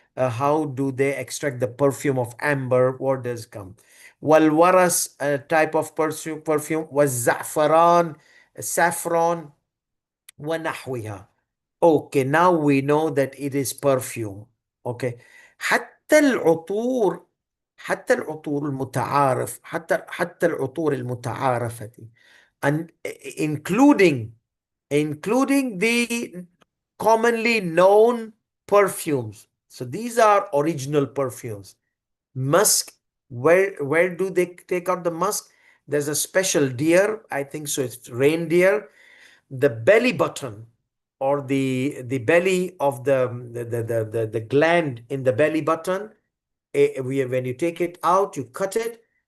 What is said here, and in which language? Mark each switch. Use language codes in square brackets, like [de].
[en] How do they extract the perfume of amber? Where does it come? Walwaras, a type of perfume was za'faran, saffron, [ar] ونحوها. [en] Okay, now we know that it is perfume. Okay. [ar] حتى العطور حتى العطور المتعارف حتى العطور المتعارفة, [en] and including the commonly known perfumes. So these are original perfumes. Musk, where do they take out the musk? There's a special deer, I think so, it's reindeer, the belly button, or the belly of the gland in the belly button. When you take it out, you cut it,